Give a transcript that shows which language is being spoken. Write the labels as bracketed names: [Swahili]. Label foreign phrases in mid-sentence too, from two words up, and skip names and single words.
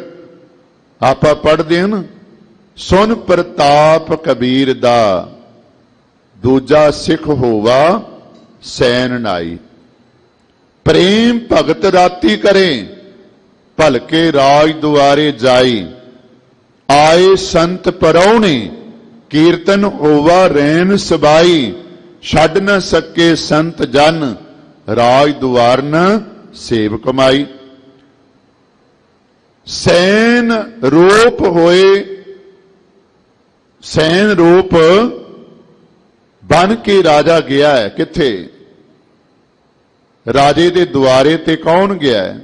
[Punjabi] ਆਪਾਂ ਪੜ੍ਹਦੇ ਹਾਂ, ਸੁਨ ਪ੍ਰਤਾਪ ਕਬੀਰ ਦਾ, ਦੂਜਾ ਸਿੱਖ ਹੋਵਾ ਸੈਨ ਨਾਈ। ਪ੍ਰੇਮ ਭਗਤ ਰਾਤੀ ਕਰੇ, ਭਲਕੇ ਰਾਜ ਦੁਆਰੇ ਜਾਈ। ਆਏ ਸੰਤ ਪਰੌਣੇ, ਕੀਰਤਨ ਹੋਵਾ ਰੈਣ ਸਬਾਈ। ਛੱਡ ਨ ਸਕੇ ਸੰਤ ਜਨ, ਰਾਜ ਦੁਆਰ ਨ ਸੇਵ ਕਮਾਈ। ਸੈਨ ਰੂਪ ਹੋਏ, ਸੈਨ ਰੂਪ ਬਣ ਕੇ ਰਾਜਾ ਗਿਆ ਹੈ। किथे? ਰਾਜੇ ਦੇ ਦੁਆਰੇ ਤੇ ਕੌਣ ਗਿਆ ਹੈ?